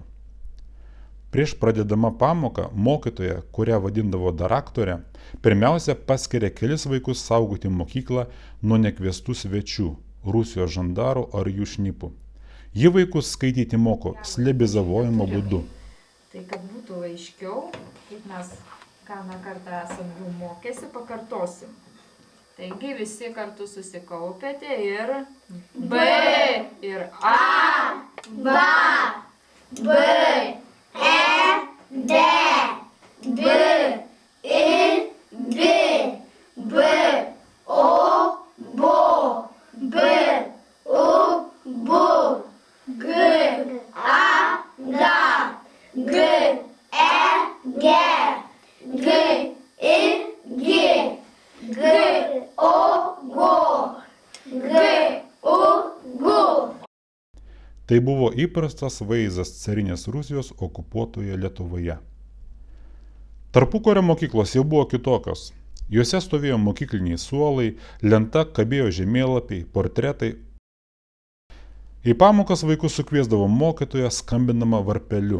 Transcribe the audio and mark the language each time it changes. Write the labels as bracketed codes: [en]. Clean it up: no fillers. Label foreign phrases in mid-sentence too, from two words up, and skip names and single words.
[lt] Prieš pradedama pamoką, mokytoja, kurią vadindavo daraktorė, pirmiausia paskiria kelis vaikus saugoti mokyklą nuo nekviestų svečių, Rusijos žandarų ar jų šnipų. Ji vaikus skaityti moko slebizavojimo būdu. Tai kad būtų aiškiau, kaip mes ką kartą esam jau mokėsi, pakartosim. Taigi visi kartu susikaupėte ir B, ir A, B, B, E, D, B, I, B, B, O, B, B, U, B, G, A, G, G, E, G, G, I, G, G, O, G, G, U, G. Tai buvo įprastas vaizdas carinės Rusijos okupuotoje Lietuvoje. Tarpukario mokyklos jau buvo kitokios. Juose stovėjo mokykliniai suolai, lenta kabėjo žemėlapiai, portretai. Į pamokas vaikus sukviesdavo mokytoja skambindama varpeliu.